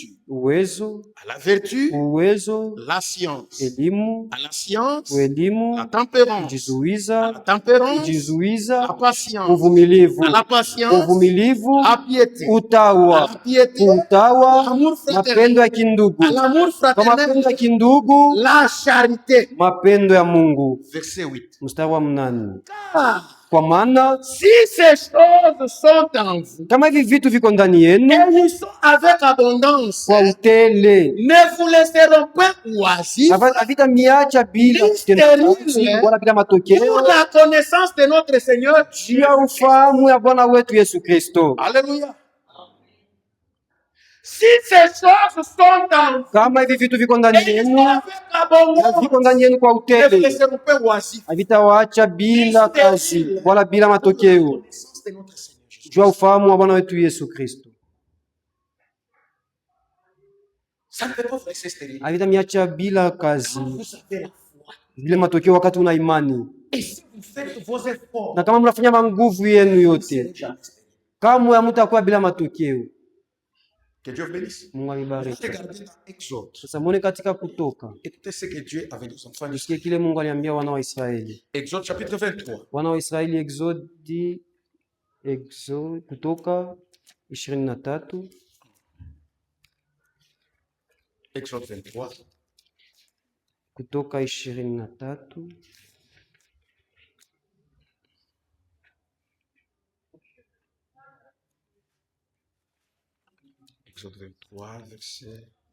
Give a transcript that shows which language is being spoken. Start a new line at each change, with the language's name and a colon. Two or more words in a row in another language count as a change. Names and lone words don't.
Swahili: Uwezo.
French: À la vertu,
Swahili: uwezo,
French: la science.
Swahili: elimu,
French: À la science,
Swahili: elimu,
French: la tempérance.
Swahili: kujizuiza,
French: À la tempérance,
Swahili: kujizuiza,
French: la patience.
Swahili: uvumilivu,
French: À la patience,
Swahili: uvumilivu,
French: la piété.
Swahili: utawa,
French: À la piété,
Swahili: utawa,
French: l'amour fraternel.
Swahili: mapendo ya kindugu,
French: À l'amour
Swahili: kwa mapendo
French: fraternel,
Swahili: ya kindugu,
French: la charité.
Swahili: mapendo ya Mungu.
French: Verset 8.
Swahili: Mstari wa 8. Ah, Kwa maana
French: si ces choses sont en vous,
Swahili: kama hivi vitu viko ndani yenu
French: et ils sont avec abondance,
Swahili: kwa utele,
French: ne vous laisseront pas oisifs
Swahili: havitamiacha bila wala bila matokeo
French: pour la connaissance de notre Seigneur
Swahili: juu ya ufahamu ya Bwana wetu Yesu Kristo.
French: Alléluia. Si ces choses sont en vous,
Swahili: kama hivi vitu viko ndani
French: et ils sont
Swahili: yenu
French: avec abondance,
Swahili: viko ndani yenu kwa
French: ne vous
Swahili: utele,
French: laisseront pas oisifs
Swahili: havitawaacha bila kazi wala bila matokeo
French: de notre Seigneur Jésus.
Swahili: juu ya ufahamu wa Bwana wetu Yesu Kristo.
French: Ça ne peut pas vous laisser stérile.
Swahili: Havitamiacha bila kazi
French: Vous avez la foi.
Swahili: bila matokeo wakati una imani,
French: Et si vous faites vos efforts,
Swahili: na kama mnafanya manguvu yenu
French: vous
Swahili: yote,
French: serez jamais stérile.
Swahili: kamwe hamtakuwa bila matokeo.
French: Que Dieu vous bénisse.
Swahili: Mungu amibariki.
French: Regardez dans Exode.
Swahili: Sasa muone katika Kutoka,
French: Écoutez ce que Dieu avait dit aux enfants
Swahili: tusikie
French: d'Israël.
Swahili: kile Mungu aliambia wana wa Israeli.
French: Exode chapitre 23.
Swahili: Wana wa Israeli, Kutoka 23,
French: Exode 23.
Swahili: Kutoka 23.
French: Exode 23, verset.